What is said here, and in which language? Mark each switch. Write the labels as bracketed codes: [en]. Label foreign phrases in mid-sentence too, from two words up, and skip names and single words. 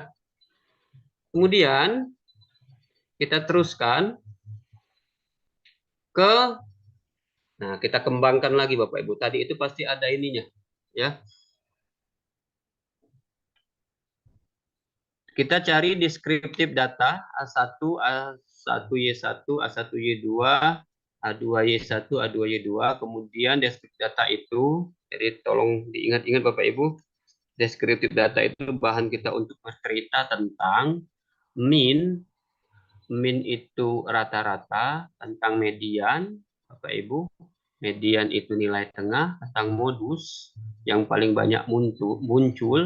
[id] Kemudian kita teruskan ke, nah kita kembangkan lagi Bapak Ibu. Tadi itu pasti ada ininya, ya. Kita cari deskriptif data A1, A1Y1, A1Y2, A2Y1, A2Y2. Kemudian deskriptif data itu, jadi tolong diingat-ingat Bapak Ibu, deskriptif data itu bahan kita untuk bercerita tentang mean. Mean itu rata-rata, tentang median, Bapak Ibu. Median itu nilai tengah, tentang modus yang paling banyak muncul.